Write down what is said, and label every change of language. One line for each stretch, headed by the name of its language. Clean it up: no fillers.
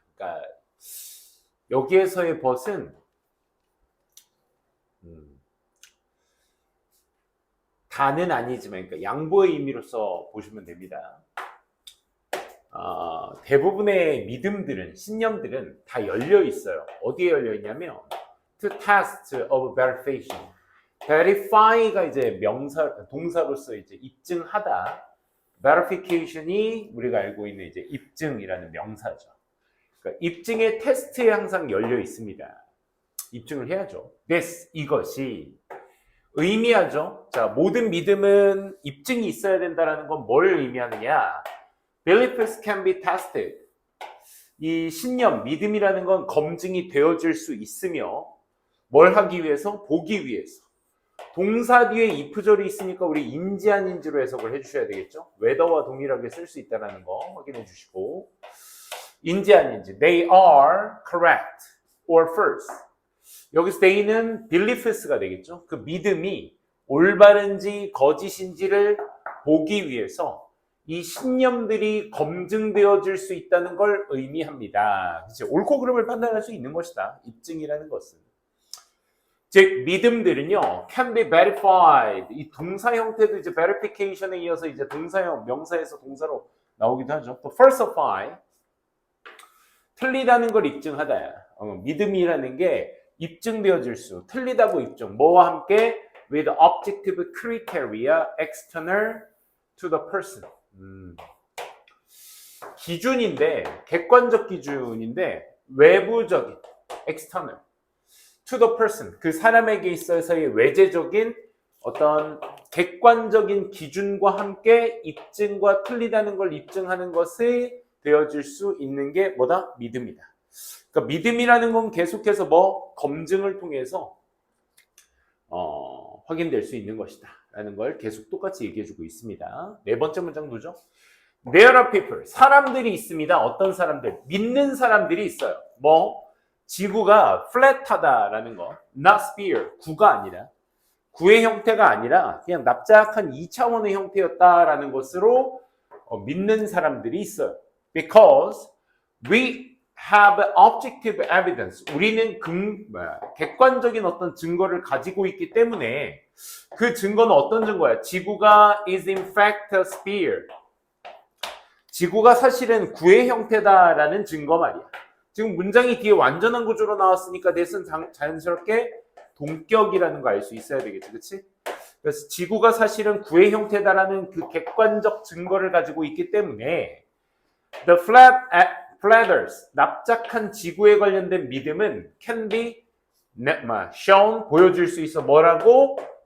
Korean: 그러니까 여기에서의 벗은 다는 아니지만, 그러니까 양보의 의미로서 보시면 됩니다. 대부분의 믿음들은, 신념들은 다 열려 있어요. 어디에 열려 있냐면
English: to test of verification.
Korean: verify가 이제 명사, 동사로서 이제 입증하다. verification이 우리가 알고 있는 이제 입증이라는 명사죠. 그러니까 입증의 테스트에 항상 열려 있습니다. 입증을 해야죠. this, 이것이 의미하죠. 자, 모든 믿음은 입증이 있어야 된다는 건 뭘 의미하느냐?
English: Beliefs can be tested.
Korean: 이 신념, 믿음이라는 건 검증이 되어질 수 있으며 뭘 하기 위해서? 보기 위해서. 동사 뒤에 if절이 있으니까 우리 인지 아닌지로 해석을 해주셔야 되겠죠. whether와 동일하게 쓸 수 있다는 거 확인해 주시고 인지 아닌지
English: They are correct or false.
Korean: 여기서 they는 beliefs가 되겠죠. 그 믿음이 올바른지 거짓인지를 보기 위해서 이 신념들이 검증되어질 수 있다는 걸 의미합니다. 그치? 옳고 그름을 판단할 수 있는 것이다. 입증이라는 것은. 즉 믿음들은요,
English: can be verified.
Korean: 이 동사 형태도 이제 verification에 이어서 이제 동사형, 명사에서 동사로 나오기도 하죠. 또 falsify. 틀리다는 걸 입증하다. 믿음이라는 게 입증되어질 수, 틀리다고 입증. 뭐와 함께?
English: with objective criteria external to the person.
Korean: 기준인데, 객관적 기준인데, 외부적인, external, to the person, 그 사람에게 있어서의 외재적인 어떤 객관적인 기준과 함께 입증과 틀리다는 걸 입증하는 것이 되어질 수 있는 게 뭐다? 믿음이다. 그러니까 믿음이라는 건 계속해서 뭐? 검증을 통해서 확인될 수 있는 것이다 라는 걸 계속 똑같이 얘기해주고 있습니다. 네 번째 문장 보죠.
English: There are people,
Korean: 사람들이 있습니다. 어떤 사람들? 믿는 사람들이 있어요. 뭐? 지구가 flat하다라는 거, not sphere, 구가 아니라, 구의 형태가 아니라 그냥 납작한 2차원의 형태였다라는 것으로 믿는 사람들이 있어요.
English: Because we have objective evidence.
Korean: 우리는 객관적인 어떤 증거를 가지고 있기 때문에 그 증거는 어떤 증거야?
English: 지구가 is in fact a sphere.
Korean: 지구가 사실은 구의 형태다라는 증거 말이야. 지금 문장이 뒤에 완전한 구조로 나왔으니까 대신 자연스럽게 동격이라는 거 알 수 있어야 되겠지, 그치? 그래서 지구가 사실은 구의 형태다라는 그 객관적 증거를 가지고 있기 때문에 the flatters, 납작한 지구에 관련된 믿음은
English: can be shown,
Korean: 보여줄 수 있어. 뭐라고?